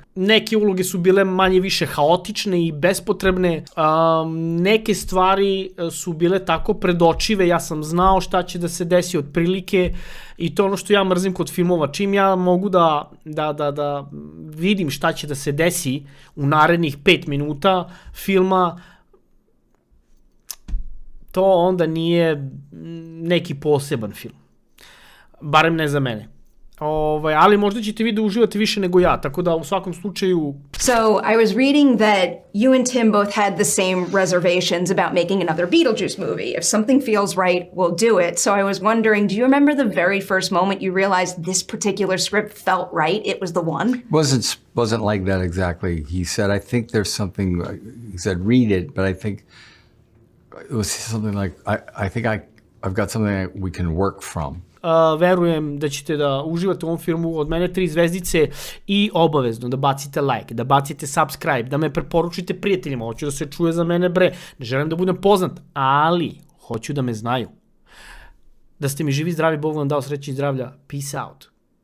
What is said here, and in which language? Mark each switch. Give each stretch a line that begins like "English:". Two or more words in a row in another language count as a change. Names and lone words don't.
Serbian: Neke uloge su bile manje više haotične i bespotrebne, neke stvari su bile tako predočive, ja sam znao šta će da se desi otprilike i to ono što ja mrzim kod filmova, čim ja mogu da vidim šta će da se desi u narednih 5 minuta filma, to onda nije neki poseban film. Barem ne za mene. Ali možda ćete vi da uživate više nego ja, tako da u svakom slučaju...
English: So, I was reading that you and Tim both had the same reservations about making another Beetlejuice movie. If something feels right, we'll do it. So I was wondering, do you remember the very first moment you realized this particular script felt right? It was the one? Wasn't like that exactly. He said, I think there's something, he said, read it, but I think it was something like, I think I've got something that we can work from.
Serbian: Verujem da ćete da uživate u ovom filmu, od mene 3 zvezdice i obavezno da bacite like, da bacite subscribe, da me preporučite prijateljima, hoću da se čuje za mene bre, ne želim da budem poznat, ali hoću da me znaju. Da ste mi živi, zdravi, Bog vam dao sreće i zdravlja,
English: peace out.